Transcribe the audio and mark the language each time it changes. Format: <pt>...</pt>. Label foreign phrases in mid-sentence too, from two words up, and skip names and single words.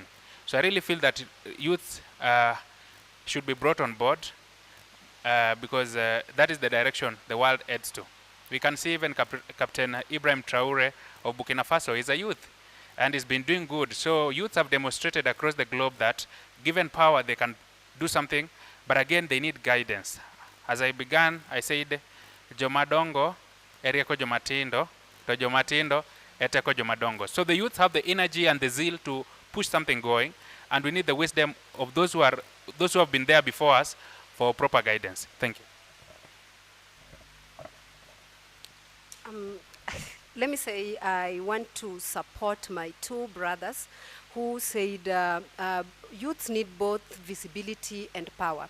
<en>So I really feel that youth should be brought on board because that is the direction the world heads to. We can see even Captain Ibrahim Traore of Burkina Faso is a youth, and he's been doing good. So youths have demonstrated across the globe that given power, they can do something, but again, they need guidance. As I began, I said,</en> <luo>jomadongo erieko jomatindo, to jomatindo eteko jomadongo.</luo> <en>So the youth have the energy and the zeal to push something going, and we need the wisdom of those who have been there before us for proper guidance. Thank you. Let me say I want to support my two brothers who said youths need both visibility and power.</en>